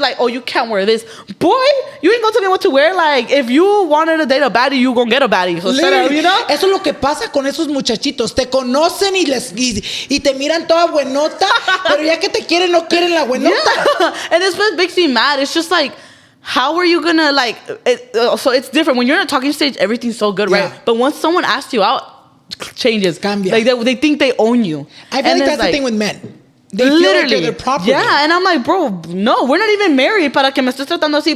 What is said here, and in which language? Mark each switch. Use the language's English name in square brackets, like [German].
[English] Like, oh, you can't wear this. Boy, you ain't gonna tell me what to wear. Like, if you wanted to date a baddie, you gonna get a baddie. So shut up, you know? [Spanish] Eso es lo que pasa con esos muchachitos. Te conocen y te miran toda buenota, pero ya que te quieren, no quieren la buenota. [English] Yeah. And it's what makes me mad. It's just like, how are you gonna like so it's different when you're in a talking stage, everything's so good, right? But once someone asks you out, changes. [Spanish] Cambia. [English] Like they think they own you. I feel like that's the thing with men. They feel like they're their property. Yeah, and I'm like, bro, no, we're not even married [Spanish] para que me estés tratando así.